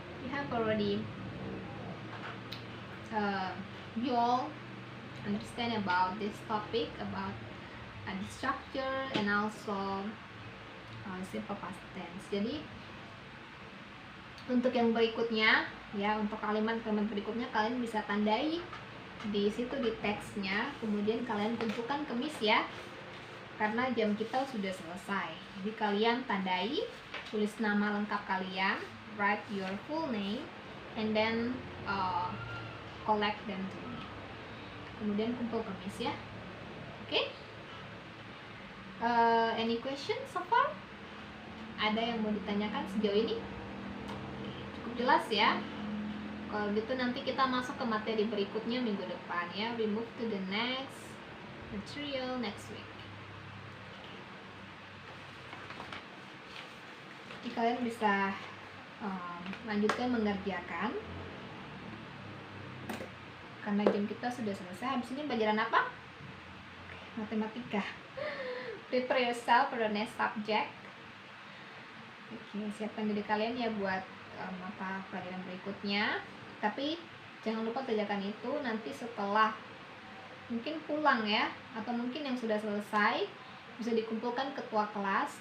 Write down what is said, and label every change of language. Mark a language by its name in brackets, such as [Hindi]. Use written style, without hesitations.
[English] You have already you all understand about this topic, about the structure and also simple past tense. [Indonesian] Jadi untuk yang berikutnya ya, untuk kalimat-kalimat berikutnya kalian bisa tandai di situ di teksnya, kemudian kalian kumpulkan ke Miss ya, karena jam kita sudah selesai. Jadi kalian tandai, tulis nama lengkap kalian, [English] write your full name, and then collect them to me. [Indonesian] Kemudian kumpul ke Miss ya. Oke? [English] Any question so far? [Indonesian] Ada yang mau ditanyakan sejauh ini? Cukup jelas ya. Kalau gitu nanti kita masuk ke materi berikutnya minggu depan ya. [English] We move to the next material next week. [Indonesian] Jadi kalian bisa lanjutkan mengerjakan karena jam kita sudah selesai. Habis ini pelajaran apa? Matematika. [English] Prepare yourself for the next subject. [Indonesian] Oke, siapkan diri kalian ya buat mata pelajaran berikutnya. Tapi jangan lupa kerjakan itu nanti setelah mungkin pulang ya, atau mungkin yang sudah selesai bisa dikumpulkan ketua kelas.